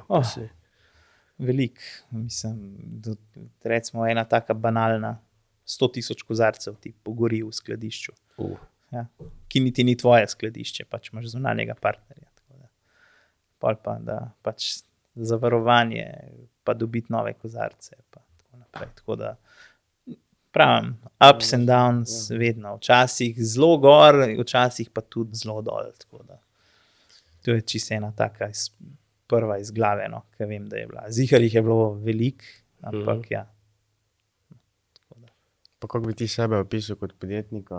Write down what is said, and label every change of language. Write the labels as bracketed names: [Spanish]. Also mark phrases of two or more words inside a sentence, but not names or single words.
[Slovenian] Veliko, mislim, recimo ena taka banalna, 100,000 kozarcev ti pogori v skladišču. Ja, ki niti ni tvoje skladišče, pač imaš zunanjega partnerja. Tako da. Pol pa, da pač zavarovanje, pa dobiti nove kozarce, pa tako naprej. Tako da, pravim, [English] ups and downs vedno. [Slovenian] Včasih zelo gor, včasih pa tudi zelo dol. Tako da. To je čisto ena taka prva iz glave, no, ki vem, da je bila. Zihar jih je bilo veliko, ampak ja. Pa kako bi ti sebe opisal kot podjetnika?